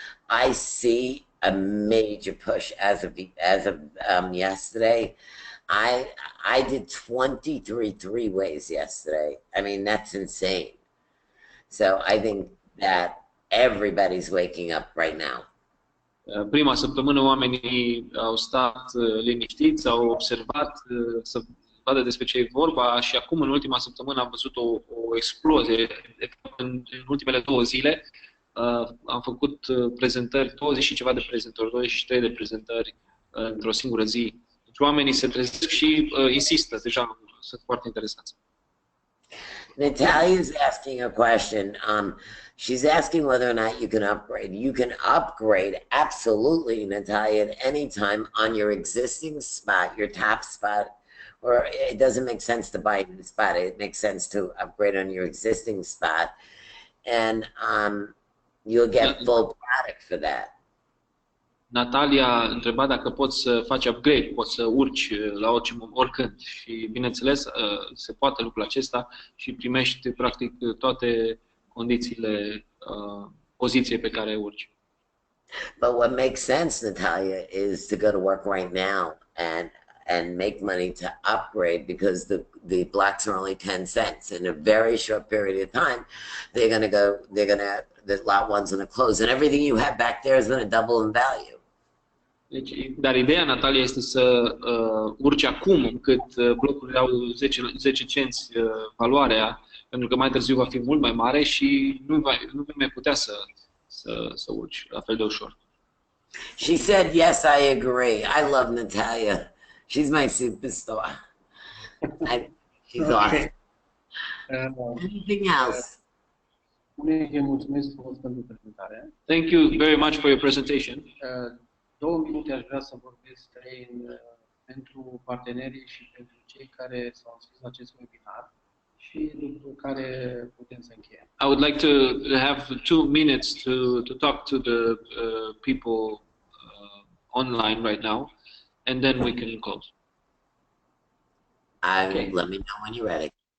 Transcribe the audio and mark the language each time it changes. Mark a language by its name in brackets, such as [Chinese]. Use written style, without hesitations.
[English] I see a major push as of yesterday. I did 23 three-ways yesterday. I mean, that's insane. So I think that everybody's waking up right now. [Romanian] Prima săptămână oamenii au stat liniștiți, au observat să vadă despre ce e vorba și acum în ultima săptămână am văzut o explozie. În ultimele 2 zile am făcut prezentări, 20 și ceva de prezentări, 23 de prezentări într-o singură zi. Deci oamenii se trezesc și insistă, deja sunt foarte interesați. [English] Natalia is asking a question. She's asking whether or not you can upgrade. You can upgrade absolutely, Natalia, at any time on your existing spot, your top spot, or it doesn't make sense to buy a new spot. It makes sense to upgrade on your existing spot, and you'll get full product for that. [Romanian] Natalia întreba dacă poți să faci upgrade, poți să urci la oricând și, bineînțeles, se poate lucrul acesta și primești, practic, toate condițiile poziției pe care urci. [English] But what makes sense, Natalia, is to go to work right now and make money to upgrade because the blocks are only 10 cents. In a very short period of time, the lot one's going to close and everything you have back there is going to double in value. [Romanian] Deci, dar ideea, Natalia, este să urci acum, încât blocurile au 10 cenți valoarea, pentru că mai târziu va fi mult mai mare și nu vei mai putea să urci la fel de ușor. [English] She said, yes, I agree. I love Natalia. She's my superstar. She's awesome. Anything else? [Romanian] Mulțumesc frumos pentru prezentare. [English] Thank you very much for your presentation. [Romanian] 2 minute aș vrea să vorbesc pentru partenerii și pentru cei care s-au înscris la acest webinar și după care putem să încheiem. [English] I would like to have 2 minutes to talk to the people online right now, and then we can close. Okay. Let me know when you're ready.